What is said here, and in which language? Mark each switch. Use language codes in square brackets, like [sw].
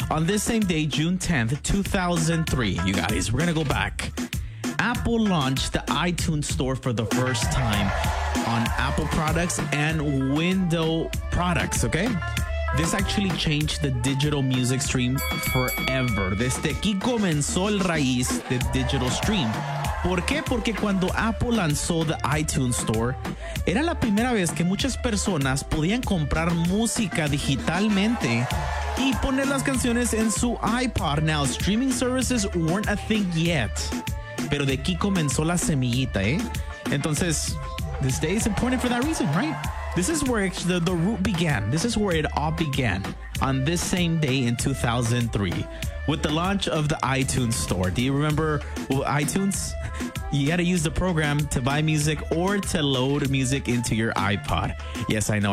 [en] On this same day, June 10th, 2003, you guys, we're gonna go back. Apple launched the iTunes Store for the first time on Apple products and Windows products, okay? This actually changed the digital music stream forever. [es] Desde aquí comenzó el raíz de digital stream. ¿Por qué? Porque cuando Apple lanzó the iTunes Store, era la primera vez que muchas personas podían comprar música digitalmente y poner las canciones en su iPod. [en] Now, streaming services weren't a thing yet, [es] pero de aquí comenzó la semillita, ¿eh? [en] Entonces, this day is important for that reason, right? This is where the root began. This is where it all began on this same day in 2003 with the launch of the iTunes Store. Do you remember iTunes? You got to use the program to buy music or to load music into your iPod. Yes, I know.